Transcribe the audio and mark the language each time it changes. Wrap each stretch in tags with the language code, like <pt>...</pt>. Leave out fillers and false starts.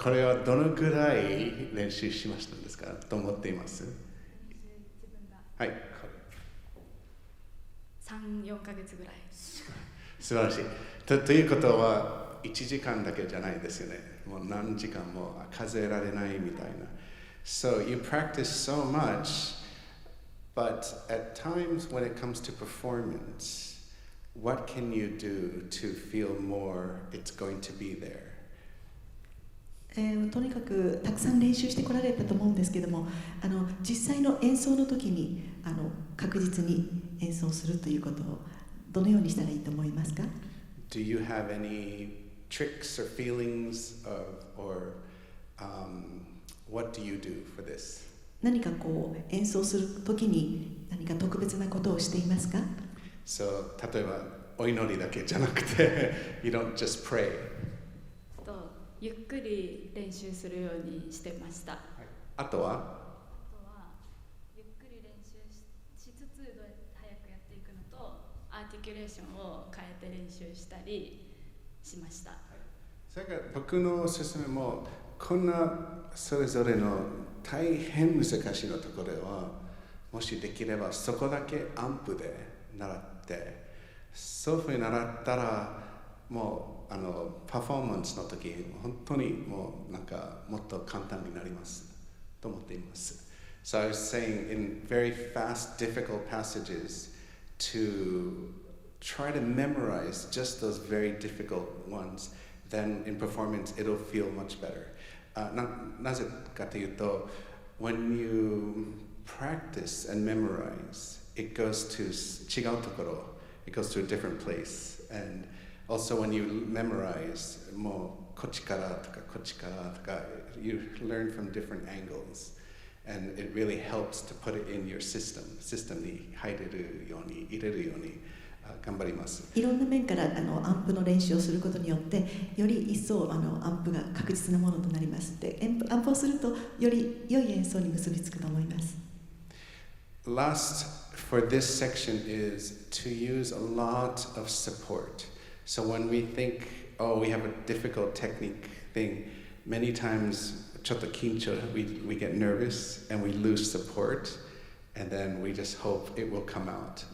<ja>これはどのくらい練習しましたんですかと思っています？自分がはい。 3、4ヶ月ぐらい。素晴らしい。ということは1時間だけじゃないですよね。もう何時間も数えられないみたいな。</ja> <en>So you practice so much, but at times when it comes to performance, what can you do to feel more it's going to be there?</en> <ja>とにかくたくさん練習してこられたと思うんですけども、実際の演奏の時に確実に演奏するということをどのようにしたらいいと思いますか？</ja> <en>Do you have any tricks or feelings or what do you do for this?</en> <ja>何かこう演奏する時に何か特別なことをしていますか？ So 例えばお祈りだけじゃなくて</ja> <en>you don't just pray.</en> <ja>ゆっくり練習するようにしてました。はい、あとはゆっくり練習 しつつ早くやっていくのとアーティキュレーションを変えて練習したりしました。はい、それから僕のおすすめもこんなそれぞれの大変難しいのところはもしできればそこだけアンプで習ってそういうふうに習ったらもうパフォーマンスの時本当にもうなんかもっと簡単になりますと思っています。</ja> <en>So I was saying in very fast, difficult passages to try to memorize just those very difficult ones. Then in performance it'll feel much better.</en> <ja>なぜかというと</ja> <en>when you practice and memorize, it goes to</en> <ja>違うところ</ja> <en>it goes to a different place. And also when you memorize</en> <ja>もうこっちからとかこっちからとか</ja> <en>you learn from different angles And it really helps to put it in your system</en> <ja>に入れるように頑張ります。いろんな面からアンプの練習をすることによってより一層アンプが確実なものとなります。で、アンプをするとより良い演奏に結びつくと思います。</ja> <en>Last for this section is to use a lot of support. So when we think, oh, we have a difficult technique thing, many times</en> <ja>ちょっと緊張</ja> <en>we get nervous and we lose support and then we just hope it will come out.</en>